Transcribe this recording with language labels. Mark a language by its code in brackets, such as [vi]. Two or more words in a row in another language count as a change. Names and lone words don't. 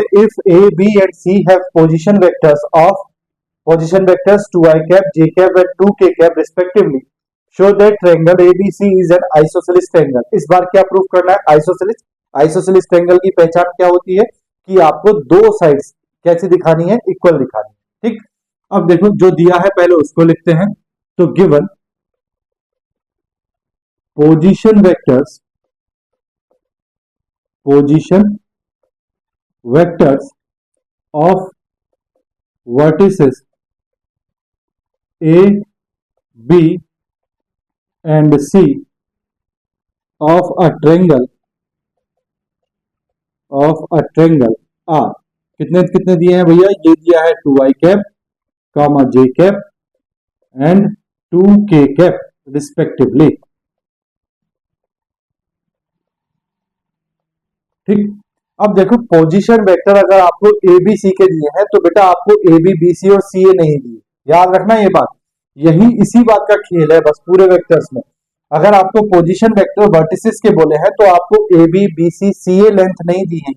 [en] If A B and C have position vectors 2i cap j cap and 2k cap respectively, show that triangle ABC is an isosceles triangle। [hi] इस बार क्या प्रूव करना है? [en] isosceles triangle [hi] की पहचान क्या होती है कि आपको दो साइड्स कैसे दिखानी है, इक्वल दिखानी है। ठीक, अब देखो जो दिया है पहले उसको लिखते हैं। [en] तो given position vectors of vertices A, B and C of a triangle R। [hi] कितने कितने दिए हैं भैया? ये दिया है [en] 2i cap comma j cap and 2k cap respectively. [hi] ठीक, अब देखो [en] position vector [hi] अगर आपको ए बी सी के दिए हैं तो बेटा आपको ए बी बी सी और सी ए नहीं दिए, याद रखना ये बात। यही इसी बात का खेल है बस पूरे वेक्टर्स में। अगर आपको [en] position vector vertices [hi] के बोले हैं तो आपको ए बी बी सी सी ए लेंथ नहीं दी है।